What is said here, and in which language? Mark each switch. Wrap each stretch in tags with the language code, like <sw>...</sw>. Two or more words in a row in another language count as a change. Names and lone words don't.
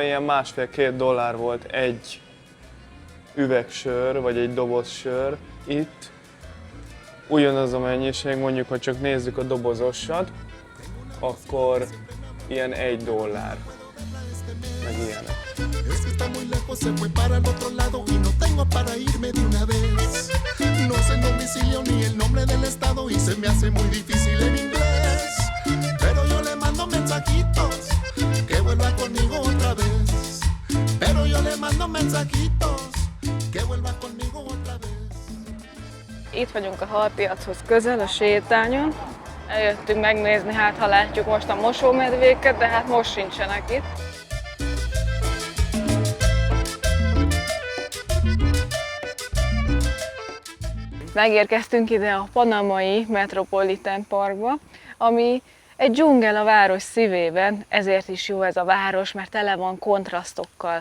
<hu>Ilyen $1,5-2 volt egy üvegsör, vagy egy doboz sör. Itt ugyanaz a mennyiség, mondjuk, ha csak nézzük a dobozosat, akkor ilyen $1, meg ilyenek.</hu> <es>Es que está muy lejos, se fue para el otro lado y no tengo para irme de una vez. No sé el domicilio ni el nombre del estado y se me hace muy difícil en inglés. Pero yo le mando mensajitos que vuelva conmigo otra vez. Pero yo le mando mensajitos que vuelva conmigo otra vez.</es> <hu>Itt vagyunk a halpiachoz közel, a sétányon. Eljöttünk megnézni, hát ha látjuk most a mosómedvéket, de hát most sincsenek itt. Megérkeztünk ide a Panamai Metropolitan Parkba, ami egy dzsungel a város szívében, ezért is jó ez a város, mert tele van kontrasztokkal.</hu>